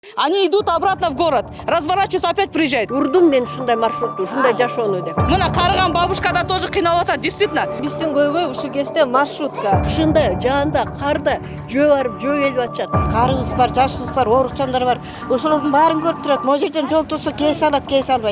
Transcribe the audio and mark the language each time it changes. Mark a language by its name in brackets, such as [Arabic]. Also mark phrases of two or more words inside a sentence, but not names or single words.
[Russian] Они идут обратно в город, разворачиваются, опять приезжают. [Kyrgyz] Урдум мен ушундай маршрутту, ушундай жашоону деп. Мына карыган бабушкада тоже кыйналып атат, действительно. Биздин көйгөй ушул кезде маршрутка. Кышында, жаанда, карда жөө барып жөө келип атышат. Карыбыз бар, жашыбыз бар, оорукчандар бар. Ошолордун баарын көрүп турат. Могу жерден жол турса кесе алат, кесе албайт.